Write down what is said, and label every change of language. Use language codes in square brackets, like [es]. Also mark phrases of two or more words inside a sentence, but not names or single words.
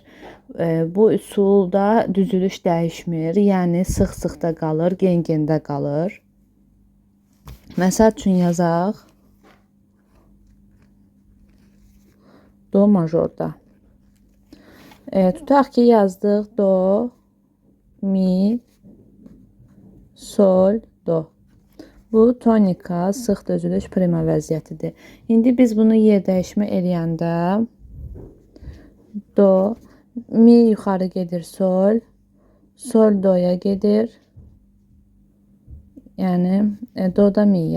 [az] Bu üsulda düzülüş dəyişmir, yəni sıx-sıxda qalır, gen-gendə qalır. Məsəl üçün yazaq. Do majorda. Tutaq ki, yazdıq do, mi, sol, do. Bu tonika, sıx düzülüş prima vəziyyətidir. İndi biz bunu yer dəyişmə eləyəndə do, mi yuxarı gedir sol, sol doya gedir. Yəni do da miyə.